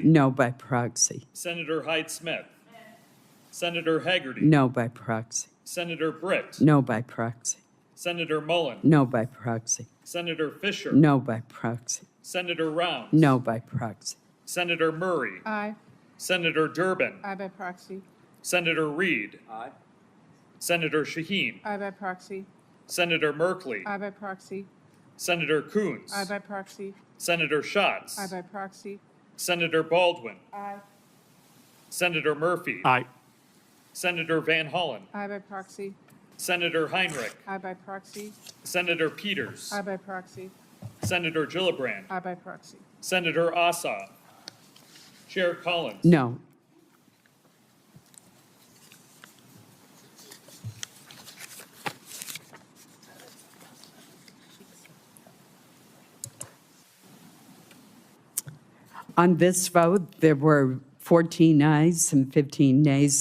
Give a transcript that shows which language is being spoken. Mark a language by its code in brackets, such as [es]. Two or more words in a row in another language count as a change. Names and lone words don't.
[en] No by proxy. Senator Hyde-Smith. Senator Haggerty. No by proxy. Senator Britt. No by proxy. Senator Mullen. No by proxy. Senator Fisher. No by proxy. Senator Rounds. No by proxy. Senator Murray. Aye. Senator Durbin. Aye by proxy. Senator Reed. Aye. Senator Shaheen. Aye by proxy. Senator Merkley. Aye by proxy. Senator Coons. Aye by proxy. Senator Schatz. Aye by proxy. Senator Baldwin. Aye. Senator Murphy. Aye. Senator Van Hollen. Aye by proxy. Senator Heinrich. Aye by proxy. Senator Peters. Aye by proxy. Senator Gillibrand. Aye by proxy. Senator Ossoff. Chair Collins. No. On this vote, there were 14 ayes and 15 nays.